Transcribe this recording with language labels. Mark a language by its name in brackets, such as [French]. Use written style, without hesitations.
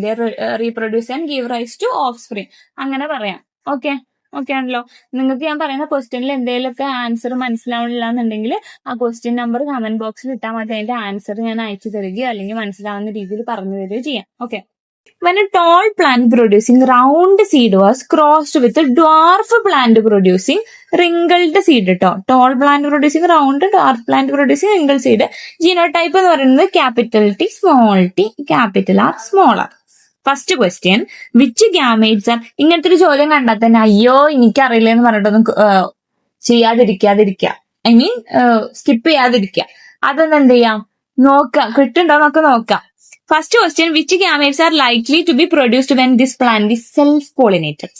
[English] They reproduce and give rise to offspring. [Malayalam] അങ്ങനെ പറയാം. Okay ആണല്ലോ. നിങ്ങൾക്ക് ഞാൻ പറയുന്ന ക്വസ്റ്റ്യനിൽ എന്തെങ്കിലുമൊക്കെ ആൻസർ മനസ്സിലാവണില്ല എന്നുണ്ടെങ്കിൽ ആ ക്വസ്റ്റ്യൻ നമ്പർ കമന്റ് ബോക്സിൽ ഇട്ടാൽ മതി. അതിന്റെ ആൻസർ ഞാൻ അയച്ചു തരികയോ അല്ലെങ്കിൽ മനസ്സിലാവുന്ന രീതിയിൽ പറഞ്ഞു തരികയോ ചെയ്യാം. Okay. [English] When a tall plant producing round seed was crossed with a dwarf plant producing wrinkled seed. Tall plant producing round, dwarf plant producing wrinkled seed. Genotype [Malayalam] എന്ന് പറയുന്നത് [English] capital T, small t, capital R, small r. [Malayalam] First question, [English] Which gametes are. [Malayalam] ഇങ്ങനത്തെ ഒരു ചോദ്യം കണ്ടാൽ തന്നെ അയ്യോ എനിക്കറിയില്ല എന്ന് പറഞ്ഞിട്ടൊന്നും ചെയ്യാതിരിക്കുക. ഐ മീൻ സ്കിപ്പ് ചെയ്യാതിരിക്കുക. അതൊന്നും എന്ത് ചെയ്യാം, നോക്കാം, കിട്ടുണ്ടോ എന്നൊക്കെ നോക്കാം. [English] First question, which gametes are likely to be produced when this plant is self pollinated.